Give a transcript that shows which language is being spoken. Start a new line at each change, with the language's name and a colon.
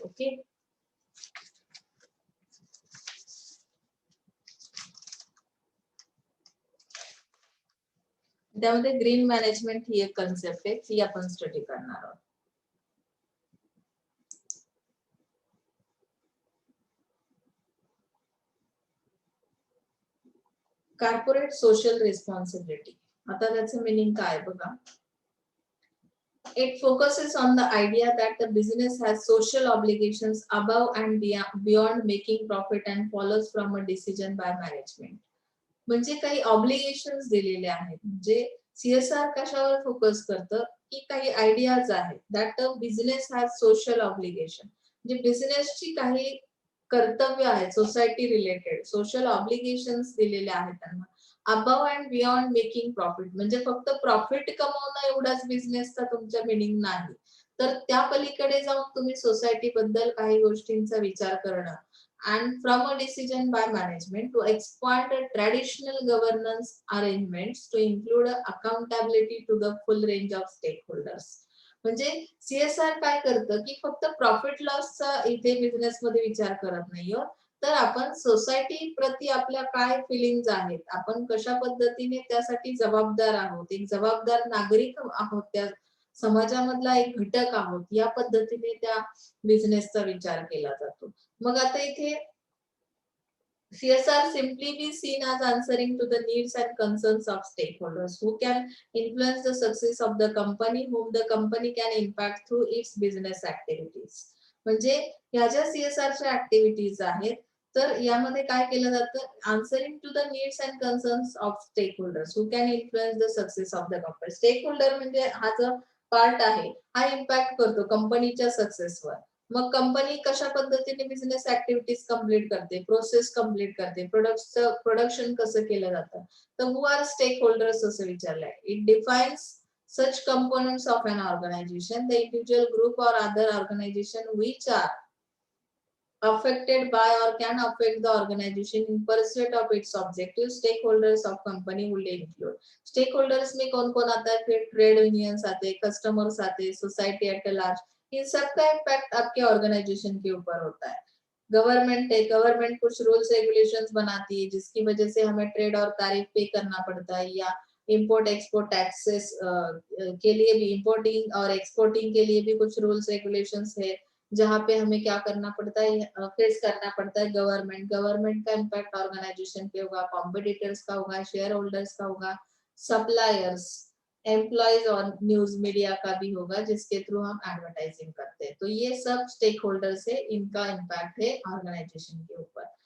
Marathi: Okay, त्यामध्ये green management ही एक concept आहे, ती आपण स्टडी करणार आहोत. कॉर्पोरेट सोशल रिस्पॉन्सिबिलिटी, आता त्याचं मिनिंग काय बघा.
English: It focuses on the idea that the business has social obligations above and beyond making profit and follows from a decision by management.
Marathi: म्हणजे काही ऑब्लिगेशन्स दिलेले आहेत. म्हणजे सीएसआर कशावर फोकस करतं की काही आयडियाज आहेत,
English: that business has social obligation,
Marathi: म्हणजे बिझनेसची काही कर्तव्य आहेत सोसायटी रिलेटेड, सोशल ऑब्लिगेशन्स दिलेले आहेत त्यांना.
English: above and beyond making profit,
Marathi: म्हणजे फक्त प्रॉफिट कमवणं एवढाच बिझनेसचा तुमचा मिनिंग नाही, तर त्या पलीकडे जाऊन तुम्ही सोसायटी बद्दल काही गोष्टींचा विचार करणं.
English: And from a decision by management to expand a traditional governance arrangements to include accountability to the full range of stakeholders.
Marathi: म्हणजे सीएसआर काय करतं की फक्त प्रॉफिट लॉसचा इथे बिझनेस मध्ये विचार करत नाहीये, तर आपण सोसायटी प्रती आपल्या काय फिलिंग्ज आहेत, आपण कशा पद्धतीने त्यासाठी जबाबदार आहोत, एक जबाबदार नागरिक आहोत, त्या समाजामधला एक घटक आहोत, या पद्धतीने त्या बिझनेसचा विचार केला जातो. मग आता इथे
English: CSR simply be seen as answering to the needs and concerns of stakeholders who can influence the success of the company, whom the company can impact through its business activities.
Marathi: म्हणजे ह्या ज्या CSR च्या activities आहेत, तर यामध्ये काय केलं जातं,
English: Answering to the needs and concerns of stakeholders who can influence the success of the company.
Marathi: Stakeholder म्हणजे हा जो पार्ट आहे हा इम्पॅक्ट करतो कंपनीच्या सक्सेसवर. मग कंपनी कशा पद्धतीने बिझनेस ऍक्टिव्हिटीज कंप्लीट करते, प्रोसेस कंप्लीट करते, प्रोडक्शन कसं केलं जातं, तर
English: who are stakeholders
Marathi: असं विचारलंय.
English: It defines such components of an organization, the individual group or other organization which are affected by or can affect the organization in pursuit of its objectives. Stakeholders of company will include.
Hindi: Stakeholders में कौन कौन आता है, फिर trade unions आते हैं, customers आते हैं,
English: society at large,
Hindi: इन सबका इम्पैक्ट आपके ऑर्गेनाइजेशन के ऊपर होता है. गवर्नमेंट है, गवर्नमेंट कुछ रूल्स रेगुलेशंस बनाती है जिसकी वजह से हमें ट्रेड और टैरिफ पे करना पड़ता है, या इंपोर्ट एक्सपोर्ट टैक्सेस के लिए भी, इंपोर्टिंग और एक्सपोर्टिंग के लिए भी कुछ रूल्स रेगुलेशंस है, जहाँ पे हमें क्या करना पड़ता है, फेस करना पड़ता है गवर्नमेंट का इम्पैक्ट ऑर्गेनाइजेशन पे होगा, कॉम्पिटिटर्स का होगा, शेयर होल्डर्स का होगा, सप्लायर्स, एम्प्लॉयज और न्यूज मीडिया का भी होगा जिसके थ्रू हम एडवर्टाइजिंग करते हैं। तो ये सब स्टेक होल्डर्स है, इनका इम्पैक्ट है ऑर्गेनाइजेशन के ऊपर।